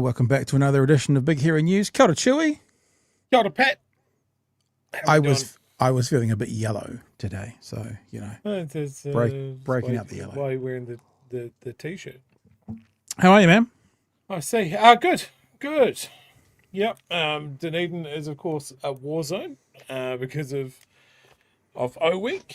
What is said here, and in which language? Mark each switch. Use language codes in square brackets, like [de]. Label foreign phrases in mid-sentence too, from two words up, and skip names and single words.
[en] Welcome back to another edition of Big Hairy News. [mi] Kia ora, Chewy. Kia ora, Pat. [en] I was feeling a bit yellow today, so you know, breaking up the yellow. Why are you wearing the t-shirt? How are you, man? I see. Good. Yep. Dunedin is of course a war zone because of O Week.